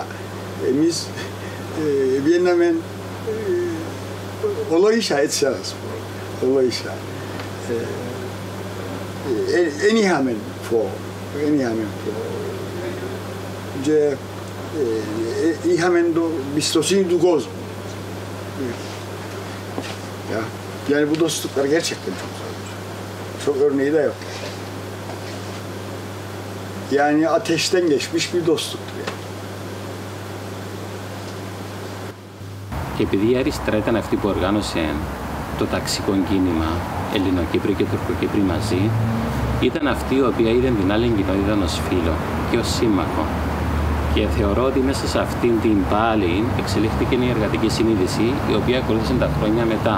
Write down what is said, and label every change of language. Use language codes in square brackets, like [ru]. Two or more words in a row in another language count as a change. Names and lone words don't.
[el] Εμείς βγαίναμε ολόισα, έτσι να σου πω, ολόισα. Εν είχαμε φόβο, και είχαμε την πιστοσύνη του κόσμου. [tr] Yani bu dostluklar gerçekten çok zor. Çok örneği de yok. Yani ateşten geçmiş bir dostluktur yani. [el] Και επειδή η αριστερά ήταν αυτή που οργάνωσε το ταξικό κίνημα Ελληνοκύπροι και Τουρκοκύπροι μαζί, ήταν αυτή η οποία είδε την άλλη κοινότητα ως φίλο και ως σύμμαχο. Και θεωρώ ότι μέσα σε αυτήν την πάλη εξελίχθηκε η εργατική συνείδηση, η οποία ακολούθησε τα χρόνια μετά.